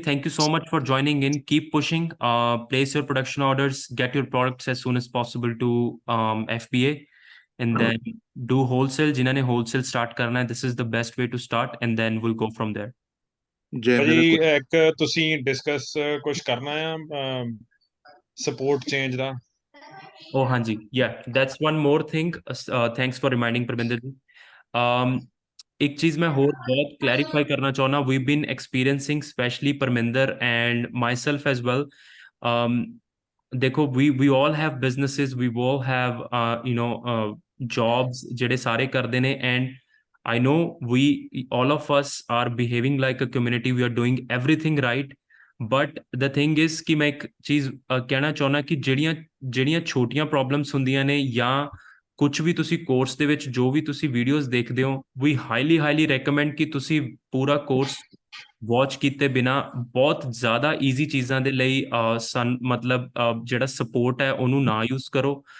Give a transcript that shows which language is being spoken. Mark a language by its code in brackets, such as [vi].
[en] Thank you so much for joining in. Keep pushing. Place your production orders. Get your products as soon as possible to FBA, and then do wholesale. [hi] जिन्होंने [en] wholesale start [hi] करना है, [en] this is the best way to start, and then we'll go from there. [pa] ਭਾਜੀ ਇੱਕ ਤੁਸੀਂ discuss ਕੁਝ ਕਰਨਾ ਆ support change ਦਾ. Oh, ਹਾਂਜੀ. [en] Yeah, that's one more thing. Thanks for reminding Parminder ji. [hi] एक चीज मैं और बहुत क्लैरिफाई करना चाहना. [en] We've been experiencing, especially Parminder and myself as well. [hi] देखो, [en] we all have businesses, we all have jobs [pa] ਜਿਹੜੇ ਸਾਰੇ ਕਰਦੇ ਨੇ, [en] and I know all of us are behaving like a community. We are doing everything right. But the thing is [pa] ਕਿ ਮੈਂ ਇੱਕ ਚੀਜ਼ ਕਹਿਣਾ ਚਾਹੁੰਦਾ ਕਿ ਜਿਹੜੀਆਂ ਛੋਟੀਆਂ ਪ੍ਰੋਬਲਮਸ ਹੁੰਦੀਆਂ ਨੇ ਜਾਂ ਕੁਝ ਵੀ ਤੁਸੀਂ ਕੋਰਸ ਦੇ ਵਿੱਚ ਜੋ ਵੀ ਤੁਸੀਂ ਵੀਡੀਓਜ਼ ਦੇਖਦੇ ਹੋ, ਵੀ ਹਾਈਲੀ ਰეკਮੈਂਡ ਕਿ ਤੁਸੀਂ ਪੂਰਾ ਕੋਰਸ ਵਾਚ ਕੀਤੇ ਬਿਨਾ ਬਹੁਤ ਜ਼ਿਆਦਾ ਈਜ਼ੀ ਚੀਜ਼ਾਂ ਦੇ ਲਈ ਮਤਲਬ ਜਿਹੜਾ ਸਪੋਰਟ ਹੈ ਉਹਨੂੰ ਨਾ ਯੂਜ਼ ਕਰੋ.